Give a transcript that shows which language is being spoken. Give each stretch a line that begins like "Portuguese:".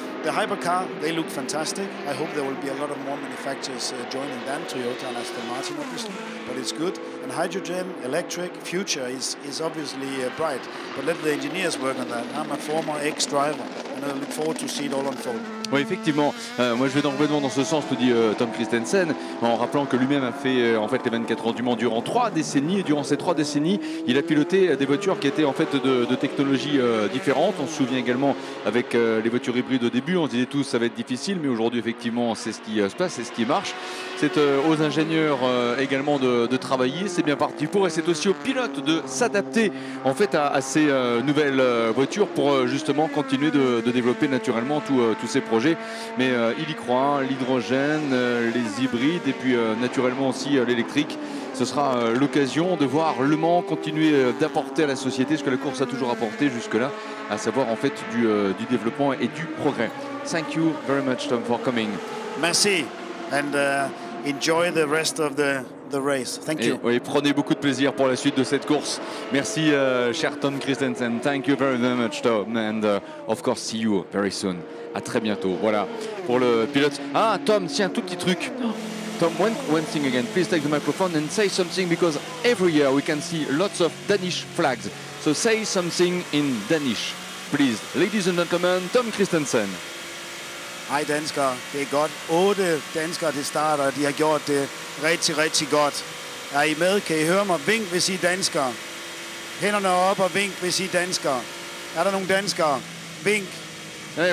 English: The hypercar, they look fantastic. I hope there will be a lot of more manufacturers joining than Toyota and Aston Martin, obviously. But it's good. And hydrogen, electric, future is obviously bright. But let the engineers work on that. I'm a former ex-driver, and I look forward to see it all unfold.
French: Oui, effectivement. Moi, je vais complètement dans ce sens, nous dit Tom Christensen, en rappelant que lui-même a fait en fait les 24 heures du Mans durant 3 décennies. Et durant ces 3 décennies, il a piloté des voitures qui étaient en fait de technologies différentes. On se souvient également avec les voitures hybrides au début, on se disait tous ça va être difficile, mais aujourd'hui, effectivement, c'est ce qui se passe, c'est ce qui marche. C'est aux ingénieurs également de travailler, c'est bien parti pour, et c'est aussi aux pilotes de s'adapter en fait à ces nouvelles voitures pour justement continuer de développer naturellement tous ces projets. Mais il y croit, l'hydrogène, les hybrides et puis naturellement aussi l'électrique. Ce sera l'occasion de voir Le Mans continuer d'apporter à la société ce que la course a toujours apporté jusque-là, à savoir en fait du développement et du progrès.
English: Thank you very much, Tom, for coming. Merci, and enjoy the rest of the race. Thank you.
French: Oui, prenez beaucoup de plaisir pour la suite de cette course. Merci, cher Tom Christensen.
English: Thank you very much, Tom, and of course, see you very soon.
French: À très bientôt. Voilà pour le pilote. Ah, Tom, tiens, tout petit truc.
English: Tom, one thing again. Please take the microphone and say something, because every year we can see lots of Danish flags. So say something in Danish, please. Ladies and gentlemen, Tom Christensen.
Danish: Hej danskere, det er godt. 8 danskere til start, og de har gjort det rigtig, rigtig godt. Er I med? Kan I høre mig? Vink, hvis I er danskere. Hænderne op og vink, hvis I er danskere. Er der nogle danskere? Vink. Hey,